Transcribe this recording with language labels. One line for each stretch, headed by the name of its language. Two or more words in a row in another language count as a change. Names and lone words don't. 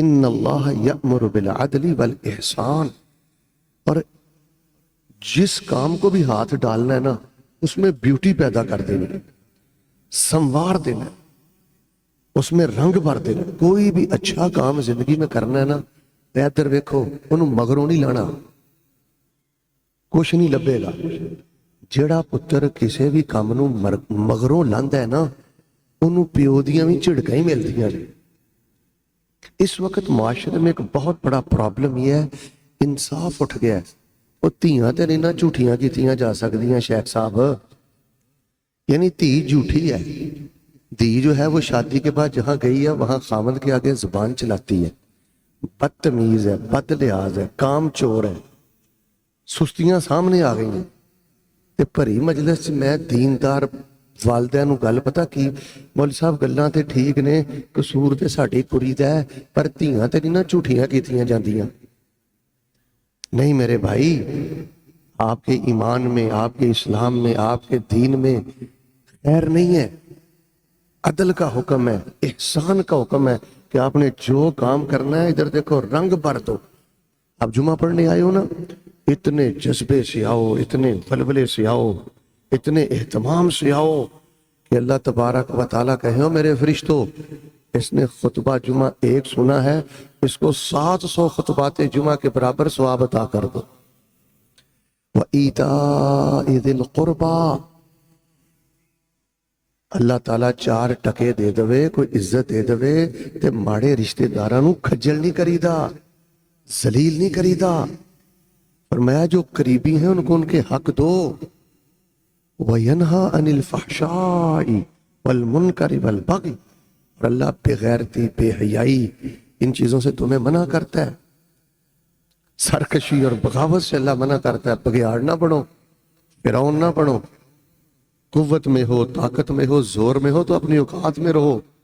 Arabic: ان اللہ یأمر بالعدل والاحسان،
Urdu: اور جس کام کو بھی ہاتھ ڈالنا ہے نا، اس میں بیوٹی پیدا کر دینی، سنوار دینا، اس میں رنگ بھر دینا۔ کوئی بھی اچھا کام زندگی میں کرنا ہے
Punjabi: نا، ادھر ویکھو، انہوں مگروں نہیں لانا، کچھ نہیں لبے گا۔ جیڑا پتر کسی بھی کام نو مگروں لاندا ہے نا، انہوں پیو دیاں بھی جھڑکاں ہی ملدیاں نے۔
Urdu: اس وقت معاشرے میں ایک بہت بڑا پرابلم یہ ہے، انصاف اٹھ گیا ہے۔
Punjabi: وہ تیاں تے نہیں نہ جھوٹیاں کیتیاں جا سکدیاں
Urdu: شیخ صاحب، یعنی تھی جھوٹی ہے، دی جو ہے وہ شادی کے بعد جہاں گئی ہے وہاں خامد کے آگے زبان چلاتی ہے، بدتمیز ہے، بد لحاظ ہے، کام چور ہے، سستیاں سامنے آ گئی ہیں۔
Punjabi: تے بھری مجلس میں دیندار والدین گل پتہ کی، مول صاحب گلاں تے ٹھیک نے، قصور تے ساڈی کڑی دا ہے، پر تیاں تے نہیں نہ جھوٹیاں کیتیاں جاندیاں۔
Urdu: نہیں میرے بھائی، آپ کے ایمان میں، آپ کے اسلام میں، آپ کے دین میں خیر نہیں ہے۔ عدل کا حکم ہے، احسان کا حکم ہے کہ آپ نے جو کام کرنا ہے، ادھر دیکھو رنگ بھر دو۔ آپ جمعہ پڑھنے آئے ہو نا، اتنے جذبے سے آؤ، اتنے ولولے سے آؤ، اتنے اہتمام سے آؤ کہ اللہ تبارک و تعالیٰ کہے ہو میرے فرشتوں، اس نے خطبہ جمعہ ایک سنا ہے، اس کو 700 خطبات جمعہ کے برابر ثواب عطا کر دو۔
Arabic: وَإِيتَاءِ ذِي الْقُرْبَى،
Punjabi: اللہ تعالیٰ 4 ٹکے دے دوے، کوئی عزت دے دوے تے ماڑے رشتہ داراں نوں کھجل نہیں کریدا، ذلیل نہیں کریدا۔
Urdu: فرمایا جو قریبی ہیں ان کو ان کے حق دو۔
Arabic: وَيَنْهَا عَنِ الْفَحْشَاءِ وَالْمُنْكَرِ وَالْبَغْيِ،
Urdu: اور اللہ بے غیرتی، بے حیائی، ان چیزوں سے تمہیں منع کرتا ہے۔ سرکشی اور بغاوت سے اللہ منع کرتا ہے۔ بگیاڑ نہ بنو، فرعون نہ بنو، قوت میں ہو، طاقت میں ہو، زور میں ہو تو اپنی اوقات میں رہو۔